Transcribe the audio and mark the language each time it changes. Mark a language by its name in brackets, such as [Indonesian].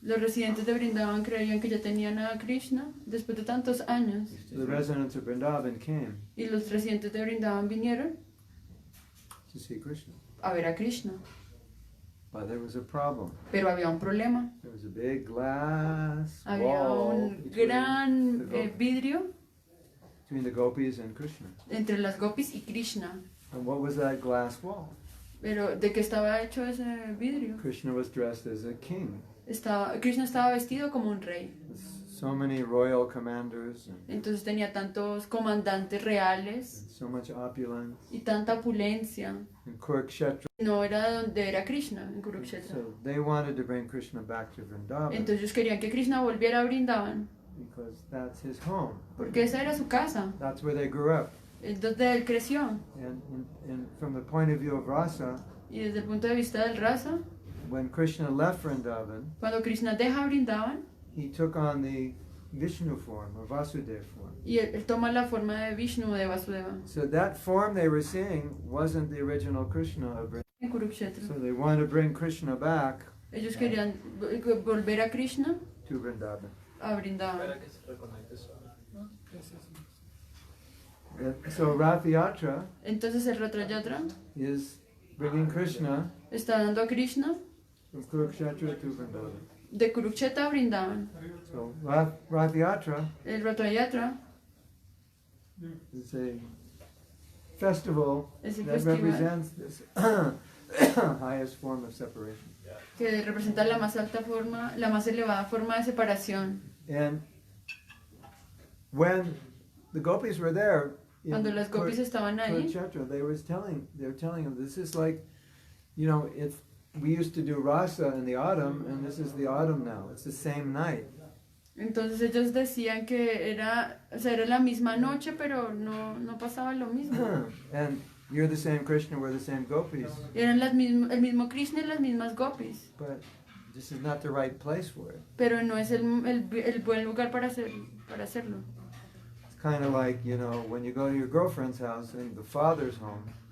[Spanish] los residentes de Vrindavan creían que ya tenían a Krishna después de tantos años. [English] the residents of Vrindavan came [Spanish] Y los residentes de Vrindavan vinieron [English] to see Krishna. [Spanish] a ver a Krishna. [English] But there was a problem. [Spanish] Pero había un problema. [English] There was a big glass [Spanish] Había [English] wall [Spanish] un [English] between [Spanish] gran [English] the [Spanish] vidrio [English] between the gopis and Krishna. [Spanish] entre las gopis y Krishna. [English] And what was that glass wall? [Spanish] Pero ¿de qué estaba hecho ese vidrio? [English] Krishna was dressed as a king. [Spanish] Krishna estaba vestido como un rey. [English] With so many royal commanders and [Spanish] Entonces tenía tantos comandantes reales [English] so much opulence. [Spanish] y tanta opulencia. [English] And Kurukshetra. [Spanish] No era donde era Krishna, en Kurukshetra. [English] So they wanted to bring Krishna back to Vrindavan [Spanish] Entonces ellos querían que Krishna volviera a Vrindavan, [English] because that's his home. [Spanish] porque esa era su casa, [English] That's where they grew up. [Spanish] es donde él creció. [English] And from the point of view of rasa, [Spanish] Y desde el punto de vista del rasa, [English] when Krishna left Vrindavan, [Spanish] cuando Krishna deja Vrindavan, [English] he took on the Vishnu form or Vasudeva form. [Spanish] y él toma la forma de Vishnu, de Vasudeva, [English] So that form they were seeing wasn't the original Krishna of Vrindavan. [Spanish] en Kurukshetra. [English] So they wanted to bring Krishna back [Spanish] Ellos querían volver a Krishna [English] to Vrindavan. [Spanish] a Vrindavan. [English] And so Rath Yatra [Spanish] Entonces el Ratra Yatra [English] is bringing Krishna [Spanish] está dando a Krishna [English] from Kurukshetra to Vrindavan. [Spanish] de Kurukshetra a Vrindavan. [English] So Rath Yatra [Spanish] El Ratra Yatra [English] is a festival [Spanish] es el [English] that [Spanish] festival [English] represents this highest form of separation. [Spanish] que representa la más alta forma, la más elevada forma de separación. [English] And when the gopis were there, in [Spanish] Cuando las gopis estaban ahí, [English] Kurukshetra, they were telling them, this is like, you know, we used to do rasa in the autumn, and this is the autumn now. It's the same night. [Spanish] entonces ellos decían que era, o sea, era la misma noche, pero no pasaba lo mismo. [English] And you're the same Krishna, we're the same gopis, [Spanish] Eran el mismo Krishna y las mismas gopis, [English] but this is not the right place for it. [Spanish] pero no es el buen lugar para hacerlo. [English] It's kind of like, you know, when you go to your girlfriend's house and the father's home,